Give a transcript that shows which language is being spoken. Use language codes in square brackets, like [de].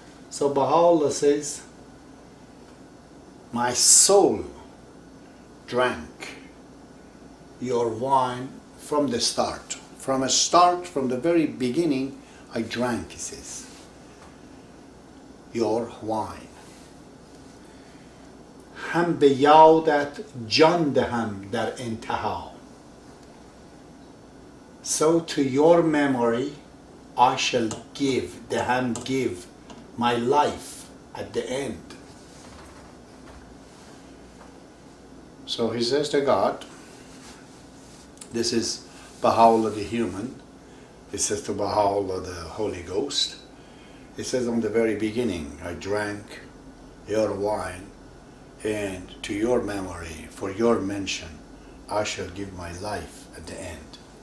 [en] So Baha'u'llah says, my soul drank your wine from the start. From a start, from the very beginning, I drank, he says, your wine. [fa] هم به یادت جان دهم در انتها. [en] So to your memory I shall give, deham, give, my life at the end. So he says to God, this is Baha'u'llah the human, he says to Baha'u'llah the Holy Ghost, he says on the very beginning, I drank your wine, and to your memory, for your mention, I shall give my life at the end.